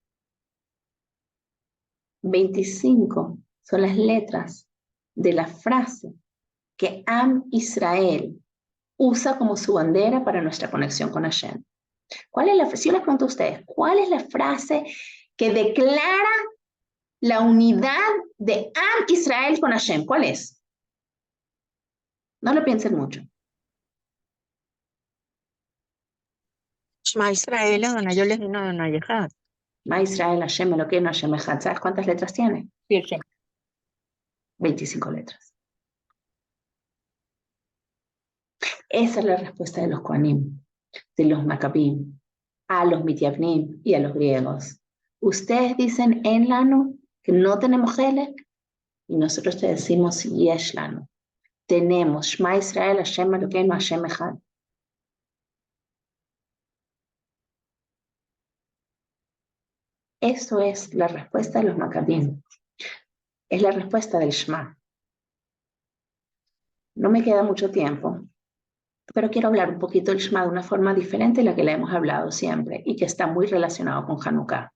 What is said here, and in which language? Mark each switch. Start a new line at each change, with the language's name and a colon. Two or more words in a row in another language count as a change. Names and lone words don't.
Spanish: 25 son las letras de la frase que Am Israel usa como su bandera para nuestra conexión con Hashem. ¿Cuál es la frase? Si yo les pregunto a ustedes, ¿cuál es la frase que declara la unidad de Am Israel con Hashem? ¿Cuál es? No lo piensen mucho.
Hebrew: שמע ישראל, אדוני אלוהים, אדוני אחד. מה ישראל, השם, אלוקינו, השם אחד.
Spanish: ¿Sabes cuántas letras tiene? 25 letras. Esa es la respuesta de los Kohanim, de los Macabim, a los Mitiavnim y a los griegos. Ustedes dicen
Hebrew: אין לנו
Spanish: que no tenemos Helek y nosotros te decimos
Hebrew: יש לנו.
Spanish: Tenemos
Hebrew: שמע ישראל, השם אלוקינו, השם אחד.
Spanish: Eso es la respuesta de los Macabim. Es la respuesta del Shema. No me queda mucho tiempo, pero quiero hablar un poquito del Shema de una forma diferente a la que le hemos hablado siempre y que está muy relacionado con Hanukkah.